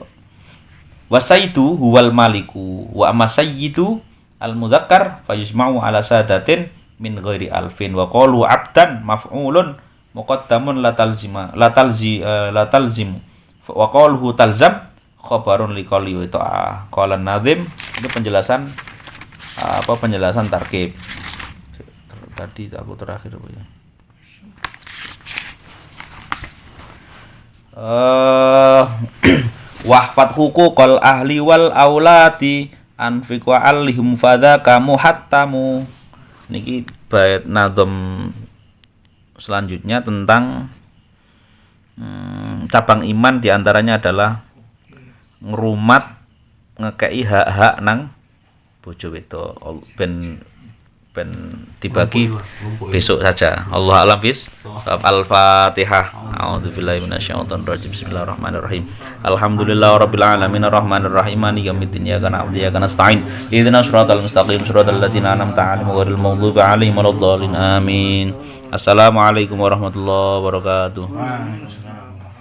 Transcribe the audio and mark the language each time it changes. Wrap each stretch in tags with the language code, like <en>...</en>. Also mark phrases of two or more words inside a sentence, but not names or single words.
<ar>والسيد هو المالك وأما السيد المذكر فيجمع على سادة من غير ألف وقالوا عبدا مفعول مقدم لا تلزمه وقالوه تلزم خبر لقال وطاعة. قال الناظم</ar> <id>itu penjelasan penjelasan tarkib. Tadi aku terakhir apa ya?</id> <ar>واحفظ حقوق الأهل والأولاد أنفق وعليهم فذاك محتم.</ar> <id>Niki bait nazam selanjutnya tentang cabang iman diantaranya adalah</id> <jv>ngrumat ngekei hak-hak nang bojo wedok ben dibagi</jv> <id>besok saja.</id> <ar>الله أعلم</ar> <id>bis.</id> <ar>Al-Fatihah. أعوذ بالله من الشيطان الرجيم بسم الله الرحمن الرحيم الحمد لله رب العالمين الرحمن الرحيم مالك يوم الدين إياك نعبد وإياك نستعين. اهدنا الصراط المستقيم صراط الذين أنعمت عليهم غير المغضوب عليهم ولا الضالين. Amin. السلام عليكم ورحمة الله وبركاته.</ar>